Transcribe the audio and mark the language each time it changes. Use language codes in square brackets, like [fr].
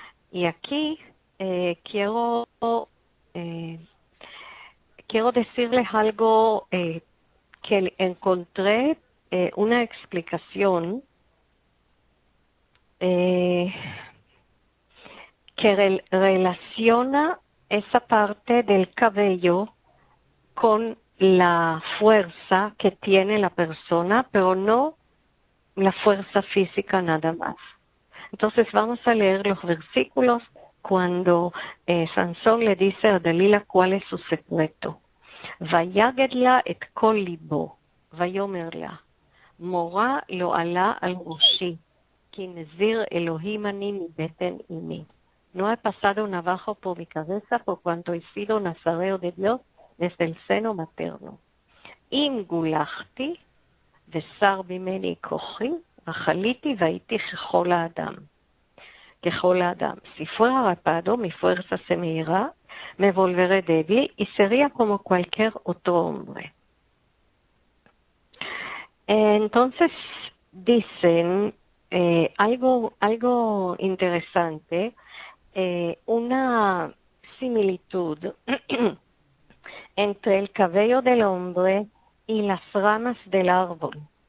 [es] Y aquí quiero decirles algo que encontré una explicación que relaciona esa parte del cabello con la fuerza que tiene la persona, pero no la fuerza física nada más. Entonces vamos a leer los versículos cuando Sansón le dice a Dalila cuál es su secreto. [he] ויגד לה את כל ליבו, ויאמר לה, מורה לא עלה על ראשי, כי נזיר אלוהים אני מבטן אמי. [es] No he pasado navaja por mi cabeza por cuanto he sido nazareo de Dios desde el seno materno. [he] אם גולחתי ושר ממני כוחי, אכליתי והייתי ככל האדם. ככל האדם. [es] Si fuera rapado, mi fuerza se me irá, me volveré débil y sería como cualquier otro hombre. Entonces dicen algo interesante, una similitud entre el cabello del hombre y las ramas del árbol.